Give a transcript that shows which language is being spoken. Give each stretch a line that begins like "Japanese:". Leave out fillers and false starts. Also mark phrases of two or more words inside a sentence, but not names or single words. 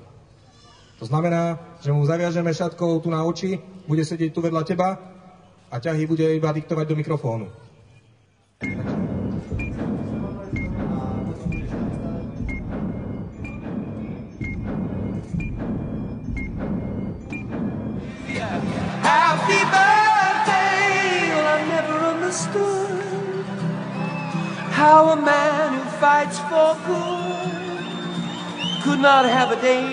Slovak: To znamená, že mu zaviažeme šatkou tu na oči, bude sedieť tu vedľa teba a ťahy bude iba diktovať do mikrofónu.
English: Happy birthday! Well, I never understood how a man who fights for good could not have a day that